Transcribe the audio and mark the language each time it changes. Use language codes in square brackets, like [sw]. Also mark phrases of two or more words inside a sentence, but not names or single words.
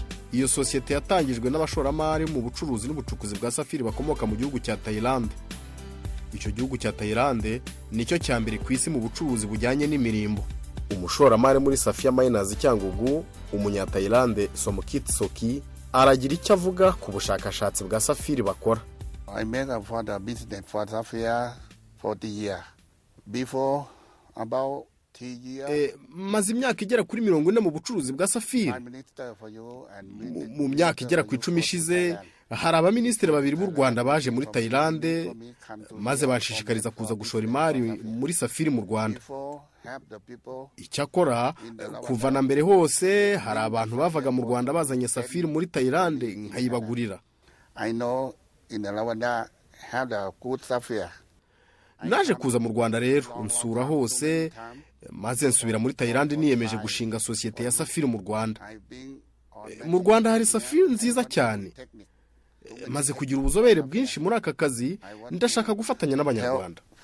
[rw] Iyo sosiyete yatangijwe n'abashoramari mu bucuruzi n'ubucukuzi bwa safiri bakomoka mu gihugu cya Thailand. Icyo gihugu cya Thailand nicyo cya mbere ku isi mu bucuruzi bujyanye n'imirimbo. Umushoramari muri Safiri Miners Cyangugu, umunya Thailand Somkit Soki, aragira icyo avuga ku bushakashatsi bwa safiri bakora. [en] I made a for the business for Sapphire for the year. Before about 3 years. [rw] Maze imyaka igera kuri 40 mu bucuruzi bwa safiri. Mu myaka igera ku 10 ishize, hari abaminisitiri babiri b'u Rwanda baje muri Thailand maze bashishikariza kuza gushora imari muri safiri mu Rwanda. Icyakora kuva na mbere hose hari abantu bavaga mu Rwanda bazanye safiri muri Thailand nkayibagurira. [en] I know in Rwanda have a good sapphire. [rw] Naje kuza mu Rwanda rero nsura hose maze nsubira muri Thailand niyemeje gushinga sosiyete ya safiri mu Rwanda. Mu Rwanda hari safiri nziza cyane. Maze kugira ubuzobere bwinshi muri aka kazi, ndashaka gufatanya n'Abanyarwanda.